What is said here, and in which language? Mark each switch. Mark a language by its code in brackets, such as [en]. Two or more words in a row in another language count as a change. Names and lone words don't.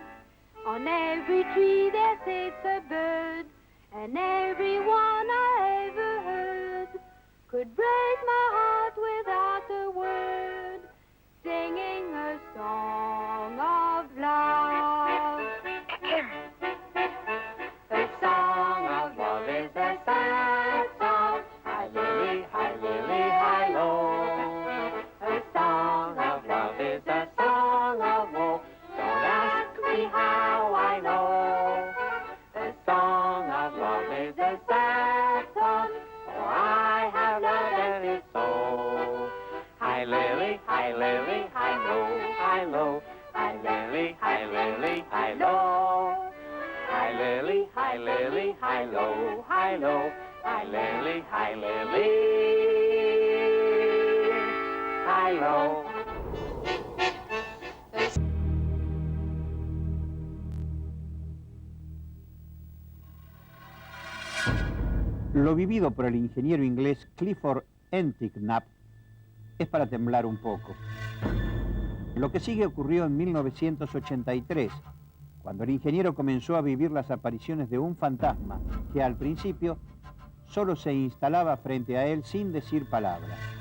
[en] On every tree there sits a bird, and every one I ever heard could break my heart without a word, singing a song of love. The song of love is a sad song, hi lily, hi lo. The song of love is a song of woe, don't ask me how I know. The song of love is a sad song, for I have loved and it's so. Hi lily, hi lo, hi lily, hi lo. Hi lily, hi lo, hi lo. Hi lily, hi lo. [es] Lo vivido por el ingeniero inglés Clifford Enticknap es para temblar un poco. Lo que sigue ocurrió en 1983, cuando el ingeniero comenzó a vivir las apariciones de un fantasma que al principio solo se instalaba frente a él sin decir palabra.